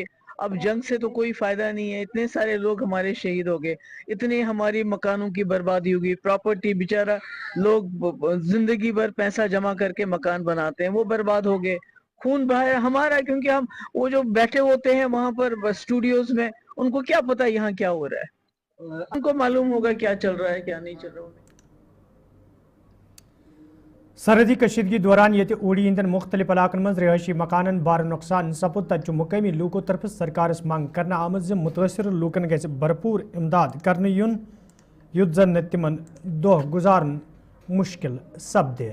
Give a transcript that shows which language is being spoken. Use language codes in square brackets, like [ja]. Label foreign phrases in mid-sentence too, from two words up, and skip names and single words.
[hi] अब जंग से तो कोई फायदा नहीं है, इतने सारे लोग हमारे शहीद हो गए, इतने हमारी मकानों की बर्बादी होगी, प्रॉपर्टी, बेचारा लोग जिंदगी भर पैसा जमा करके मकान बनाते हैं, वो बर्बाद हो गए, खून बहाया हमारा। क्योंकि हम वो जो बैठे होते हैं वहां पर स्टूडियोज में, उनको क्या पता यहाँ क्या हो रहा है, उनको मालूम होगा क्या चल रहा है क्या नहीं चल रहा है। [ks] सरहदी कशीदगी दौरान ये ओडी इंदन मुख्तलिफ इलाकन मज रिहायशी मकानन बार नुकसान सपुद तक मुकामी लूकों तरफ सरकार मांग करना आमद मुतासर लूकन गज भरपूर इमदाद करने युन युद्ध जन तिमन दोह गुजारन मुश्किल सपदे।